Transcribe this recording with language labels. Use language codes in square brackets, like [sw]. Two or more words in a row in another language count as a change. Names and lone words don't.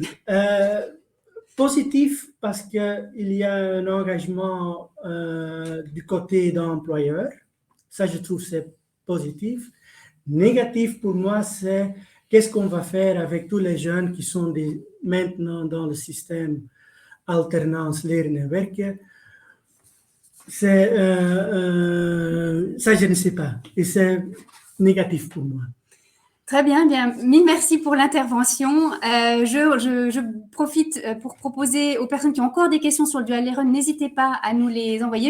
[fr] Positif parce qu'il y a un engagement du côté d'employeur. Ça, je trouve c'est positif. Négatif pour moi, c'est qu'est-ce qu'on va faire avec tous les jeunes qui sont maintenant dans le système alternance [nl] leren en werken. [fr] Ça, je ne sais pas. Et c'est négatif pour moi. Très bien, bien. Mille merci pour l'intervention. Je profite pour proposer aux personnes qui ont encore des questions sur le [nl] dual Leren, [fr] n'hésitez pas à nous les envoyer.